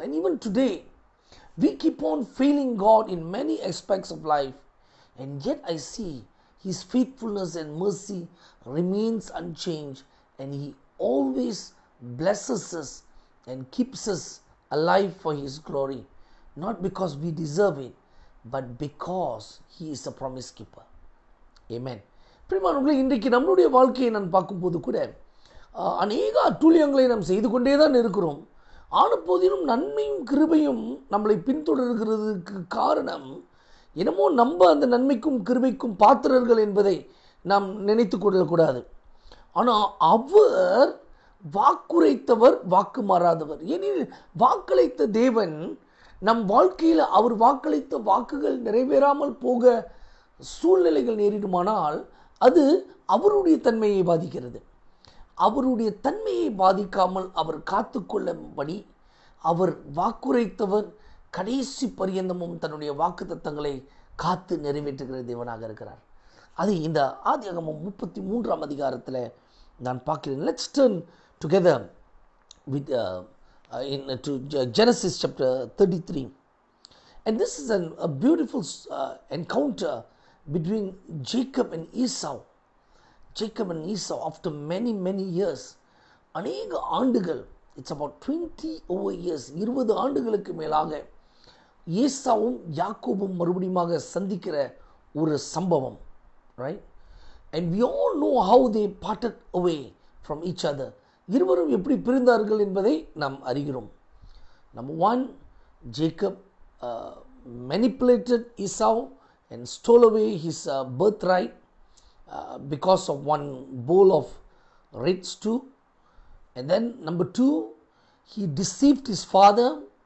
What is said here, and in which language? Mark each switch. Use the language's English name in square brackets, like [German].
[English] And even today, we keep on failing God in many aspects of life, and yet I see His faithfulness and mercy remains unchanged, and He always blesses us and keeps us alive for His glory, not because we deserve it, but because He is a promise keeper. Amen. [Tamil] பிரியமானவர்களே, இன்றைக்கு நம்மளுடைய வாழ்க்கையை நான் பார்க்கும்போது கூட அநேக அட்டூழியங்களை நாம் செய்து கொண்டே தான் இருக்கிறோம். ஆனபோதிலும் நன்மையும் கிருபையும் நம்மளை பின்தொடர்கிறதுக்கு காரணம் என்னமோ நம்ம அந்த நன்மைக்கும் கிருபைக்கும் பாத்திரர்கள் என்பதை நாம் நினைத்து கொள்ளக்கூடாது. ஆனால் அவர் வாக்குரைத்தவர் வாக்கு மாறாதவர். ஏனெனில் வாக்களித்த தேவன் நம் வாழ்க்கையில் அவர் வாக்களித்த வாக்குகள் நிறைவேறாமல் போக சூழ்நிலைகள் நேரிடுமானால் அது அவருடைய தன்மையை பாதிக்கிறது. அவருடைய தன்மையை பாதிக்காமல் அவர் காத்து கொள்ளும்படி அவர் வாக்குரைத்தவர் கடைசி பரியந்தமும் தன்னுடைய வாக்கு தத்தங்களை காத்து நிறைவேற்றுகிற தேவனாக இருக்கிறார். அது இந்த ஆதியாகமம் 33ஆம் அதிகாரத்தில் நான் பார்க்கிறேன். [English] Let's turn together with to Genesis chapter 33, and this is a beautiful encounter between Jacob and Esau. Jacob and Esau, after many years, [Tamil] அநேக ஆண்டுகள், [English] it's about 20 over years, [Tamil] 20 ஆண்டுகளுக்கு மேலாக ஏசாவும் யாக்கோபும் மறுபடியும் சந்திக்கிற ஒரு சம்பவம், [English] right? And we all know how they parted away from each other. [Tamil] இருவரும் எப்படி பிரிந்தார்கள் என்பதை நாம் அறிகிறோம். [English] Number one, Jacob manipulated Esau and stole away his birthright because of one bowl of red stew. And then number two, he deceived his father.